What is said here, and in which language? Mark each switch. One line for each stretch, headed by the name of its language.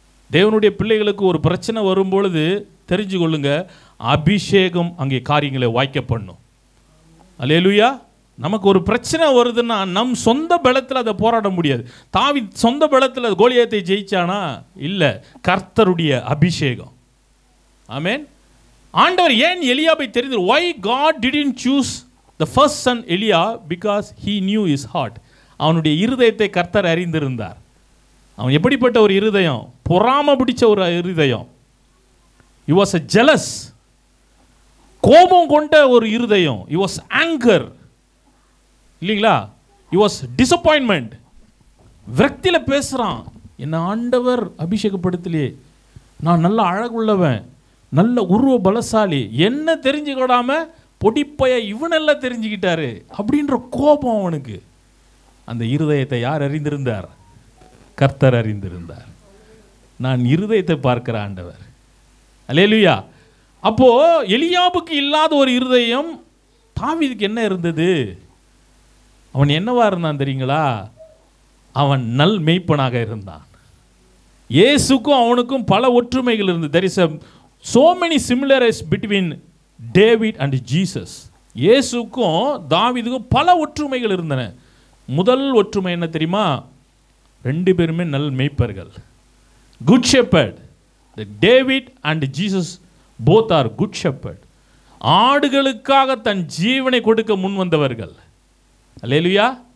Tamil: தேவனுடைய பிள்ளைகளுக்கு ஒரு பிரச்சனை வரும்பொழுது தெரிஞ்சு கொள்ளுங்க, அபிஷேகம் அங்கே காரியங்களை வாய்க்க பண்ணும். அல்லேலூயா. நமக்கு ஒரு பிரச்சனை வருதுன்னா நம் சொந்த பலத்தில் அதை போராட முடியாது. தாவீது சொந்த பலத்தில் கோலியாத்தை ஜெயிச்சானா? இல்லை, கர்த்தருடைய அபிஷேகம். ஆமென். ஆண்டவர் ஏன் எலியாபை தெரிந்து,
English: why God didn't choose the first son Elia? Because he knew his heart.
Tamil: அவனுடைய இருதயத்தை கர்த்தர் அறிந்திருந்தார். அவன் எப்படிப்பட்ட ஒரு இருதயம்? பொறாமை பிடிச்ச ஒரு இருதயம்.
English: he was a jealous,
Tamil: கோபம் கொண்ட ஒரு இருதயம்.
English: he was anger,
Tamil: இல்லைங்களா?
English: he was disappointment.
Tamil: விரக்தியில் பேசுகிறான், என்ன ஆண்டவர் அபிஷேகப்படுத்தலையே, நான் நல்ல அழகுள்ளவன், நல்ல உருவ பலசாலி, என்ன தெரிஞ்சுக்கிடாம பொடிப்பைய இவனெல்லாம் தெரிஞ்சுக்கிட்டாரு அப்படின்ற கோபம் அவனுக்கு. அந்த இருதயத்தை யார் அறிந்திருந்தார்? கர்த்தர் அறிந்திருந்தார். நான் இருதயத்தை பார்க்கிற ஆண்டவர். அல்லேலூயா. அப்போ எலியாபுக்கு இல்லாத ஒரு இருதயம் தாவீதுக்கு என்ன இருந்தது? அவன் என்னவா இருந்தான் தெரியுங்களா? அவன் நல் மேய்ப்பனாக இருந்தான். இயேசுக்கும் அவனுக்கும் பல ஒற்றுமைகள் இருந்தது.
English: there is so many similarities between David and Jesus.
Tamil: இயேசுக்கும் தாவீதுக்கும் பல ஒற்றுமைகள் இருந்தன. முதல் ஒற்றுமை என்ன தெரியுமா? ரெண்டு பேருமே நல் மேய்ப்பர்கள். Good shepherd.
English: David and Jesus both are good shepherd.
Tamil: ஆடுகளுக்காக தன் ஜீவனை கொடுக்க முன் வந்தவர்கள். அல்லேலூயா.